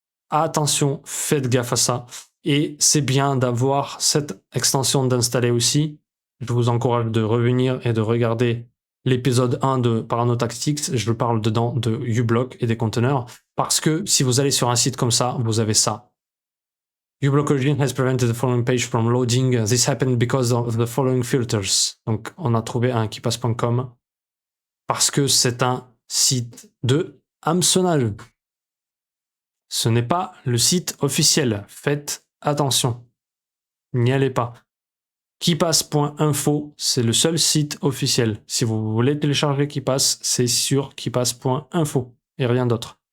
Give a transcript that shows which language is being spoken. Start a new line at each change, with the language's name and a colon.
French: Attention, faites gaffe à ça. Et c'est bien d'avoir cette extension d'installer aussi. Je vous encourage de revenir et de regarder l'épisode 1 de Parano Tactics. Je parle dedans de uBlock et des conteneurs. Parce que si vous allez sur un site comme ça, vous avez ça.
English: uBlock Origin has prevented the following page from loading. This happened because of the following filters.
French: Donc on a trouvé un KeePass.com parce que c'est un site de hameçonnage. Ce n'est pas le site officiel. Faites attention. N'y allez pas. KeePass.info, c'est le seul site officiel. Si vous voulez télécharger KeePass, c'est sur KeePass.info et rien d'autre.